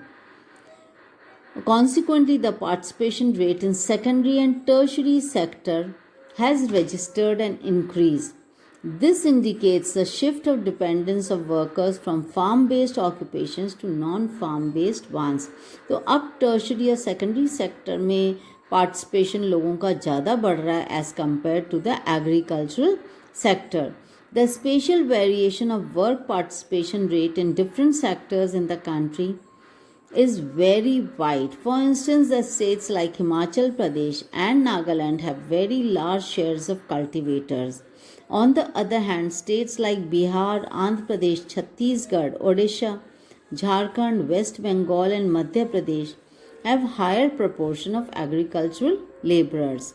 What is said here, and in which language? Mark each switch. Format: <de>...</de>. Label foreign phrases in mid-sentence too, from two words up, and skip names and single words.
<en>Consequently, the participation rate in secondary and tertiary sector has registered an increase. This indicates the shift of dependence of workers from farm-based occupations to non-farm-based ones.</en> <hi>तो अब tertiary या</hi> <en>secondary sector</en> <hi>में पार्टिसिपेशन लोगों का ज़्यादा बढ़ रहा है</hi> <en>as compared to the agricultural sector. the spatial variation of work participation rate in different sectors in the country is very wide. For instance, the states like Himachal Pradesh and Nagaland have very large shares of cultivators. On the other hand, states like Bihar, Andhra Pradesh, Chhattisgarh, Odisha, Jharkhand, West Bengal, and Madhya Pradesh have higher proportion of agricultural laborers.</en>